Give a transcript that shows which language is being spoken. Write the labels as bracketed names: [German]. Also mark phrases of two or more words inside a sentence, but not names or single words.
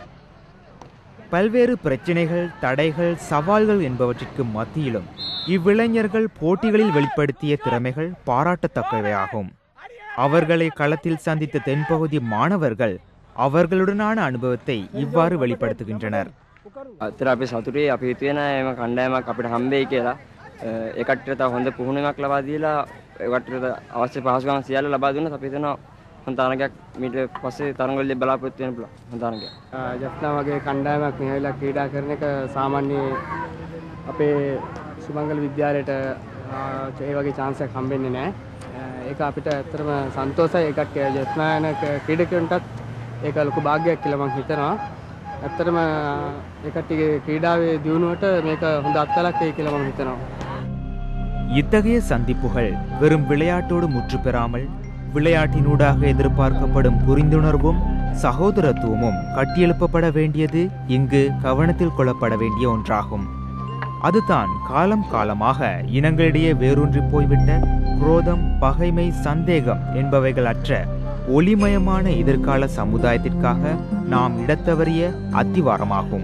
[Tamil] பல்வேறு பிரச்சினைகள், தடைகள், சவால்கள் என்பவற்றிற்கு மத்தியிலும் இவ்விளைஞர்கள் போட்டிகளில் வெளிப்படுத்திய திறமைகள் பாராட்டத்தக்கவையாகும். அவர்களை களத்தில் சந்தித்த தென்பகுதி மாணவர்கள் அவர்களுடனான அனுபவத்தை இவ்வாறு வெளிப்படுத்துகின்றனர். [Sinhala] අපි සතුටේ අපි හිතන එම කණ්ඩායමක් අපිට හම්බෙයි කියලා ඒ කට්ටියට තව හොඳ පුහුණුවක් ලබා දීලා ඒ කට්ටියට අවශ්‍ය පහසුකම් සියල්ල ලබා දුන්නොත් අපි හිතනවා හොඳ තරගයක් මීට පස්සේ තරඟවලදී බලාපොරොත්තු වෙන්න පුළුවන් හොඳ තරගයක්. ජස්නා වගේ කණ්ඩායමක් මෙහෙවිලා ක්‍රීඩා කරන එක සාමාන්‍ය අපේ සුමංගල විද්‍යාලයට ඒ වගේ chance එකක් හම්බෙන්නේ නැහැ. ඒක අපිට ඇත්තටම සන්තෝෂයි. ඒකට ජස්නා යන ක්‍රීඩකයන්ටත් ඒක ලොකු භාග්‍යයක් කියලා මම හිතනවා. ඇත්තටම ඒකටගේ ක්‍රීඩාවේ දියුණුවට මේක හොඳ අත්දැකීමක් වෙයි කියලා මම හිතනවා. [Tamil] இத்தகைய சந்திப்புகள் வெறும் விளையாட்டோடு முற்று பெறாமல் விளையாட்டினூடாக எதிர்பார்க்கப்படும் புரிந்துணர்வும் சகோதரத்துவமும் கட்டியெழுப்பப்பட வேண்டியது இங்கு கவனத்தில் கொள்ளப்பட வேண்டிய ஒன்றாகும். அதுதான் காலம் காலமாக இனங்களிடையே வேரூன்றி போய்விட்ட குரோதம், பகைமை, சந்தேகம் என்பவைகள் அற்ற ஒளிமயமான எதிர்கால சமுதாயத்திற்காக நாம் இடத்தவறிய அத்திவாரமாகும்.